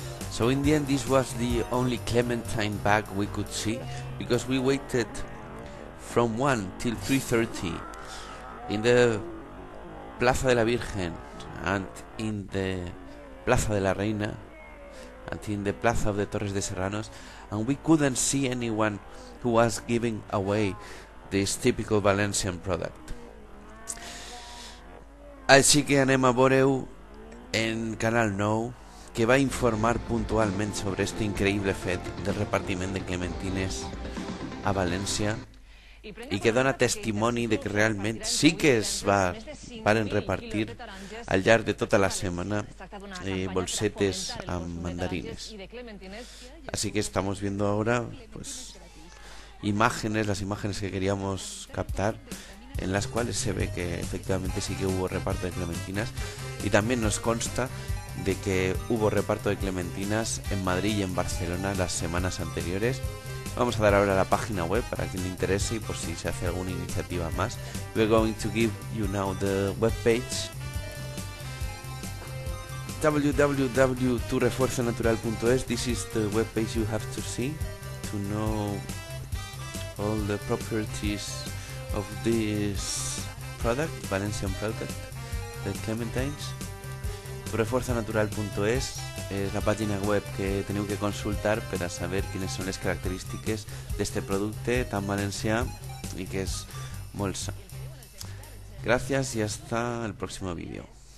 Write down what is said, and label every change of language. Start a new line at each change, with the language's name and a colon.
English: So in the end, this was the only clementine bag we could see, because we waited from 1 till 3:30 in the Plaza de la Virgen and in the Plaza de la Reina and in the Plaza of the Torres de Serranos, and we couldn't see anyone who was giving away this typical Valencian product.
Catalan: Així que anem a veure-ho en Canal 9, que va informar puntualment sobre este increïble fet del repartiment de clementines a València i que dona testimoni de que realment sí que es varen repartir al llarg de tota la setmana bolsetes amb mandarines.
Spanish: Así que estamos viendo ahora pues las imágenes que queríamos captar, en las cuales se ve que efectivamente sí que hubo reparto de clementinas, y también nos consta de que hubo reparto de clementinas en Madrid y en Barcelona las semanas anteriores. Vamos a dar ahora la página web para quien le interese y por si se hace alguna iniciativa más.
English: We're going to give you now the web page www.turefuerzanatural.es. This is the web page you have to see to know all the properties of this product, Valencian product, the clementines.
Catalan: Turefuerzanatural.es és la pàgina web que teniu que consultar per a saber quines són les característiques d'este producte tan valencià i que és molt sa.
Spanish: Gracias y hasta el próximo vídeo.